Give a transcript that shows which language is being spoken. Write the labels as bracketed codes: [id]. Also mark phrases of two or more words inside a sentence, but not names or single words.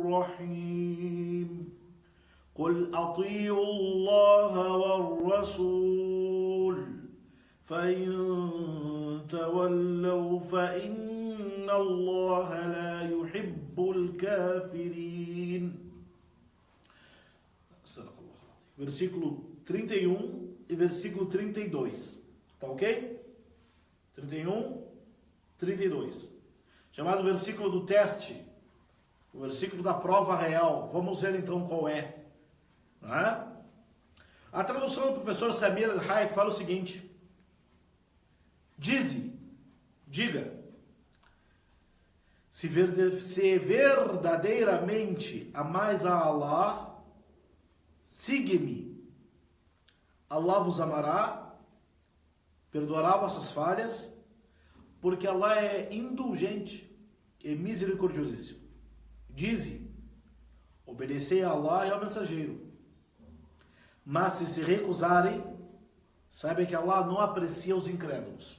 [ar] الرحيم قل أطيعوا الله والرسول فإن تولوا فإن الله لا يحب الكافرين. [pt] Versículo 31 e versículo 32. Tá ok? 31, 32. Chamado versículo do teste. O versículo da prova real. Vamos ver então qual é. A tradução do professor Samir Al-Hayek fala o seguinte: diga, se verdadeiramente amais a Allah, siga-me. Allah vos amará, perdoará vossas falhas, porque Allah é indulgente e misericordiosíssimo. Obedecei a Allah e ao mensageiro. Mas se recusarem, saibam que Allah não aprecia os incrédulos.